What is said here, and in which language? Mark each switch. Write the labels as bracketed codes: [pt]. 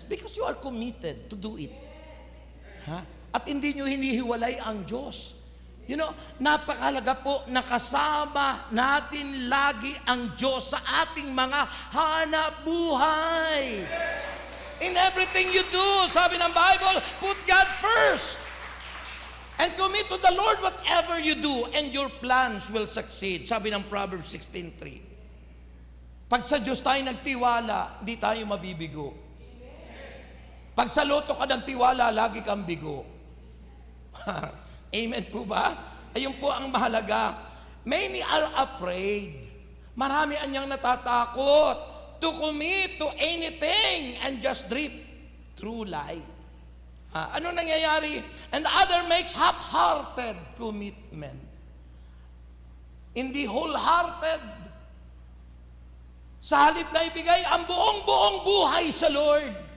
[en] Because you are committed to do it. Ha? [tl] At hindi nyo hinihiwalay ang Diyos. [en] You know, [tl] napakalaga po nakasama natin lagi ang Diyos sa ating mga hanap buhay. [en] In everything you do, [tl] sabi ng Bible, [en] put God first. And commit to the Lord whatever you do, and your plans will succeed. [tl] Sabi ng Proverbs 16:3. Pag sa Diyos tayo nagtiwala, hindi tayo mabibigo. Pag sa loto ka nagtiwala, lagi kang bigo. Amen po ba? Ayun po ang mahalaga. [en] Many are afraid. [tl] Marami anyang natatakot [en] to commit to anything and just drift through life. [tl] Ano nangyayari? [en] And the other makes half-hearted commitment. [tl] Hindi wholehearted. Sa halip na ibigay ang buong buhay sa Lord.